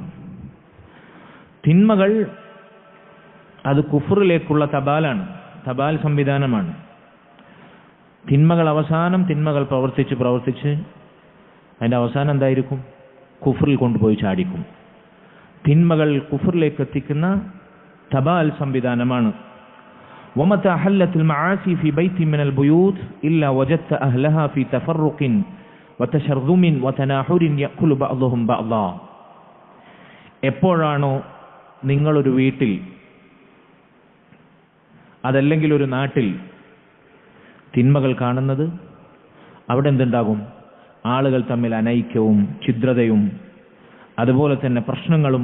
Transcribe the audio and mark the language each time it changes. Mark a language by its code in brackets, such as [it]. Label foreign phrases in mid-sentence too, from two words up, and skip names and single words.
[ml] തിന്മകൾ അത് കുഫറിലേക്കുള്ള തപാലാണ്, തപാൽ സംവിധാനമാണ്. തിന്മകൾ പ്രവർത്തിച്ച് അതിൻ്റെ അവസാനം എന്തായിരിക്കും? കുഫറിൽ കൊണ്ടുപോയി ചാടിക്കും. തിന്മകൾ കുഫറിലേക്ക് എത്തിക്കുന്ന തപാൽ സംവിധാനമാണ്. [ar] ومتى حلت المعاصي في بيت من البيوت إلا وجدت أهلها في تفرق وتشرذم وتناحر يأكل بعضهم بعضا. [ml] എപ്പോഴാണോ നിങ്ങളൊരു വീട്ടിൽ, അതല്ലെങ്കിൽ ഒരു നാട്ടിൽ തിന്മകൾ കാണുന്നത്, അവിടെ എന്തുണ്ടാകും? ആളുകൾ തമ്മിൽ അനൈക്യവും ഛിദ്രതയും അതുപോലെ തന്നെ പ്രശ്നങ്ങളും.